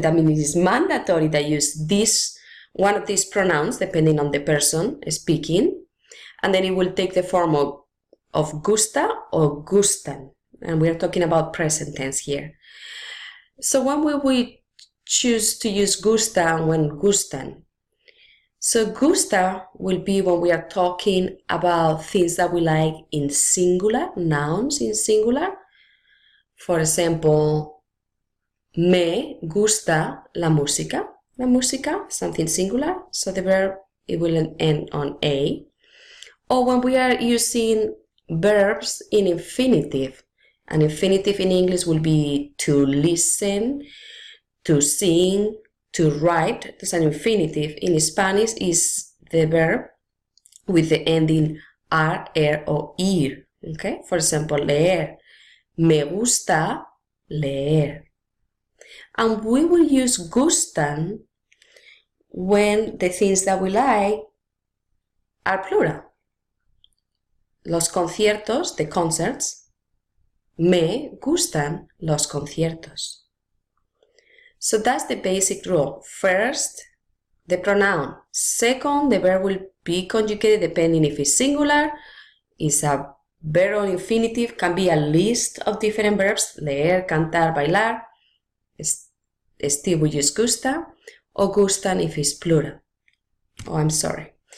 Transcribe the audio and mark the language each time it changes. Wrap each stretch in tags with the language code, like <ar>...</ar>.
<en>That means it's mandatory that you use one of these pronouns depending on the person speaking, and then it will take the form of gusta or gustan, and we are talking about present tense here. So when will we choose to use gusta and when gustan? So gusta will be when we are talking about things that we like in singular, nouns in singular. For example,</en> <es>me gusta la música. La música,</es> <en>something singular, so the verb, it will end on A. Or when we are using verbs in infinitive. An infinitive in English will be to listen, to sing, to write. There's an infinitive. In Spanish is the verb with the ending ar, er, or ir. Okay? For example,</en> <es>leer. Me gusta leer.</es> <en>And we will use gustan when the things that we like are plural.</en> <es>Los conciertos,</es> <en>the concerts.</en> <es>Me gustan los conciertos.</es> <en>So that's the basic rule. First, the pronoun. Second, the verb will be conjugated depending if it's singular, is a verb or infinitive, can be a list of different verbs,</en> <es>leer, cantar, bailar.</es> <en>Still we use gusta, or gustan if it's plural. Oh, I'm sorry.</en>